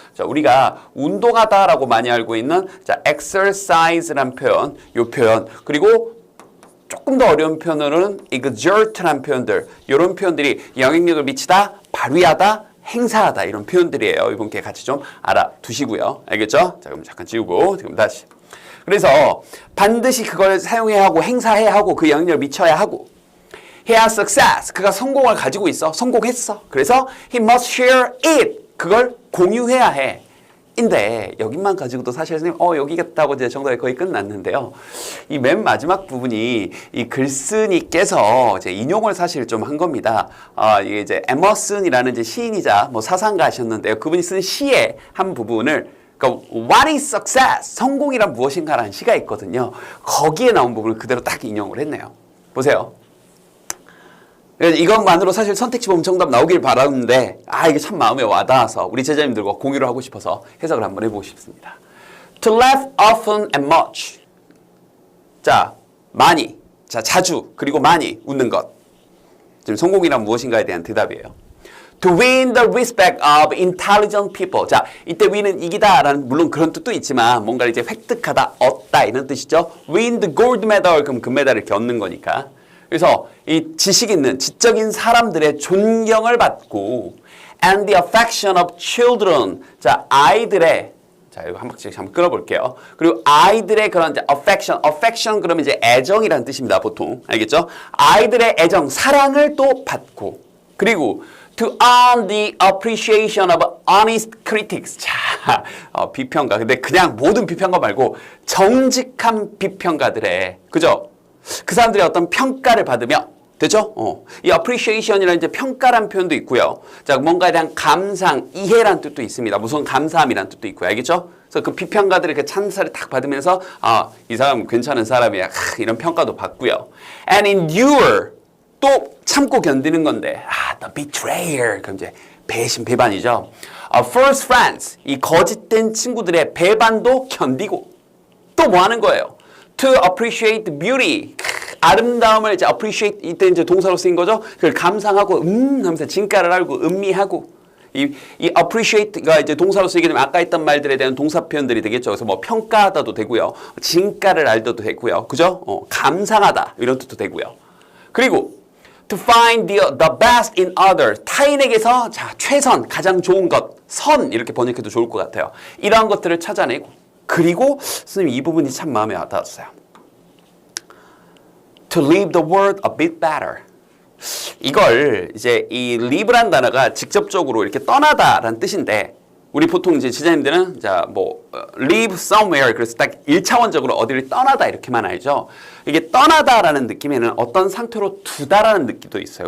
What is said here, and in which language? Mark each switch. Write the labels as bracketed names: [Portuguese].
[Korean] 자, 우리가 운동하다라고 많이 알고 있는 자, exercise란 표현, 요 표현, 그리고 조금 더 어려운 표현으로는 exert란 표현들, 이런 표현들이 영향력을 미치다, 발휘하다, 행사하다 이런 표현들이에요. 이번 기회에 같이 좀 알아두시고요. 알겠죠? 자, 그럼 잠깐 지우고 지금 다시. 그래서 반드시 그걸 사용해야 하고 행사해야 하고 그 영향력을 미쳐야 하고 [English] he has success. [Korean] 그가 성공을 가지고 있어. 성공했어. 그래서 [English] he must share it. [Korean] 그걸 공유해야 해. 인데 여기만 가지고도 사실 선생님 여기겠다고 이제 정답이 거의 끝났는데요. 이 맨 마지막 부분이 이 글쓴이께서 이제 인용을 사실 좀 한 겁니다. 이게 이제 에머슨이라는 이제 시인이자 뭐 사상가셨는데요. 그분이 쓴 시의 한 부분을 그러니까 [English] What is success? [Korean] 성공이란 무엇인가라는 시가 있거든요. 거기에 나온 부분을 그대로 딱 인용을 했네요. 보세요. 이것만으로 사실 선택지 보면 정답 나오길 바라는데 이게 참 마음에 와닿아서 우리 제자님들과 공유를 하고 싶어서 해석을 한번 해보고 싶습니다. [English] To laugh often and much. [Korean] 자, 많이. 자, 자주. 그리고 많이 웃는 것. 지금 성공이란 무엇인가에 대한 대답이에요. [English] To win the respect of intelligent people. [Korean] 자, 이때 win은 이기다라는 물론 그런 뜻도 있지만 뭔가 이제 획득하다, 얻다 이런 뜻이죠. [English] Win the gold medal. [Korean] 그럼 금메달을 이렇게 얻는 거니까. 그래서 이 지식 있는 지적인 사람들의 존경을 받고 [English] and the affection of children. [Korean] 자, 아이들의 자, 이거 한 박씩 한번 끊어볼게요. 그리고 아이들의 그런 이제 affection 그러면 이제 애정이라는 뜻입니다. 보통 알겠죠? 아이들의 애정, 사랑을 또 받고 그리고 [English] to earn the appreciation of honest critics. [Korean] 자, 비평가. 근데 그냥 모든 비평가 말고 정직한 비평가들의 그죠? 그 사람들의 어떤 평가를 받으며 되죠? 이 appreciation이라는 이제 평가란 표현도 있고요. 자, 뭔가에 대한 감상, 이해란 뜻도 있습니다. 무슨 감사함이란 뜻도 있고요. 알겠죠? 그래서 그 비평가들의 그 찬사를 딱 받으면서 이 사람 괜찮은 사람이야. 이런 평가도 받고요. [English] And endure. [Korean] 또 참고 견디는 건데 [English] the betrayer. [Korean] 그럼 이제 배신, 배반이죠. [English] false friends. [Korean] 이 거짓된 친구들의 배반도 견디고 또 뭐 하는 거예요? [English] To appreciate beauty. [Korean] 아름다움을 이제 appreciate 이때 이제 동사로 쓰인 거죠. 그걸 감상하고 하면서 진가를 알고 음미하고 이 appreciate가 이제 동사로 쓰이게 되면 아까 했던 말들에 대한 동사 표현들이 되겠죠. 그래서 뭐 평가하다도 되고요. 진가를 알다도 되고요. 그죠? 감상하다 이런 뜻도 되고요. 그리고 [English] to find the best in others. [Korean] 타인에게서 자, 최선, 가장 좋은 것, 선 이렇게 번역해도 좋을 것 같아요. 이러한 것들을 찾아내고 그리고 선생님 이 부분이 참 마음에 와닿았어요. [English] To leave the world a bit better. [Korean] 이걸 이제 이 leave란 단어가 직접적으로 이렇게 떠나다라는 뜻인데 우리 보통 이제 지자님들은 [English] live somewhere [Korean] 그래서 딱 1차원적으로 어디를 떠나다 이렇게만 알죠. 이게 떠나다라는 느낌에는 어떤 상태로 두다라는 느낌도 있어요.